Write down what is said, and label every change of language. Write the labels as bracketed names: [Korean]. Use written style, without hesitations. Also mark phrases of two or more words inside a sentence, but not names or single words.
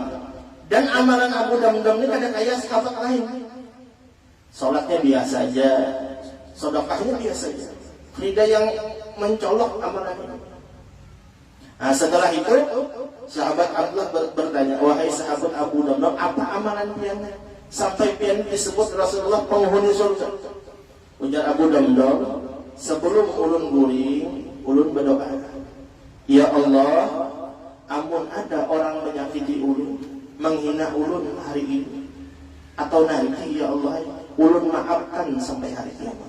[Indonesian] Dan amalan Abu Damdam ini ada kayak sahabat lain. Sholatnya biasa aja, sedekahnya biasa aja. Tidak yang mencolok amalannya. Nah, setelah itu sahabat Abdullah bertanya, wahai sahabat Abu Damdam, apa amalan pian sampai pian disebut Rasulullah penghuni surga? [Banjar] Ujar Abu Damdam, sebelum ulun guring, ulun berdoa, ya Allah, amun ada orang menyakiti ulun, menghina ulun hari ini atau nanti, ya Allah, ulun maafkan sampai hari kiamat.